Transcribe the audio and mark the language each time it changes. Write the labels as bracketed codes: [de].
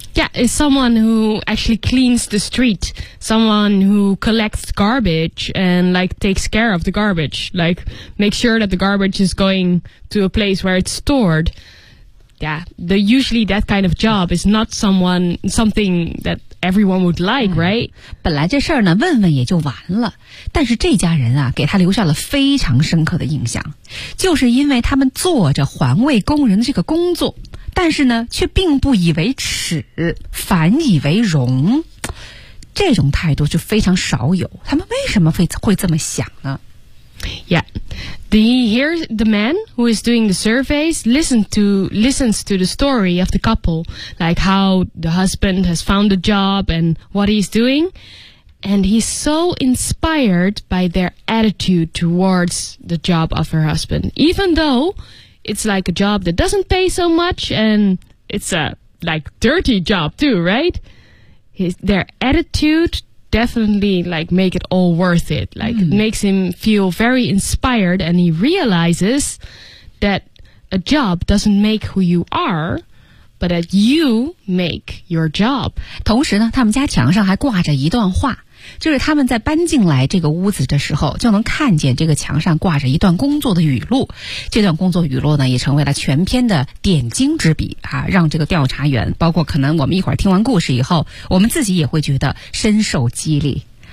[en] Yeah, it's someone who actually cleans the street, someone who collects garbage and like takes care of the garbage, like make sure that the garbage is going to a place where it's stored. Yeah, the usually that kind of job is not something that everyone would like, right? [zh] 本来这事儿呢，问问也就完了，但是这家人啊，给他留下了非常深刻的印象，就是因为他们做着环卫工人的这个工作。但是呢，却并不以为耻，反以为荣，这种态度就非常少有。他们为什么会这么想呢？ [en] Yeah, the man who is doing the surveys listens to the story of the couple, like how the husband has found a job and what he's doing, and he's so inspired by their attitude towards the job of her husband, even though. It's like a job that doesn't pay so much, and it's a, like, dirty job too, right? Their attitude definitely, like, make it all worth it. Like, makes him feel very inspired, and he realizes that a job doesn't make who you are, but that you make your job. [zh] 同时呢，他们家墙上还挂着一段话，就是他们在搬进来这个屋子的时候，就能看见这个墙上挂着一段工作的语录。这段工作语录呢，也成为了全篇的点睛之笔啊，让这个调查员，包括可能我们一会儿听完故事以后，我们自己也会觉得深受激励。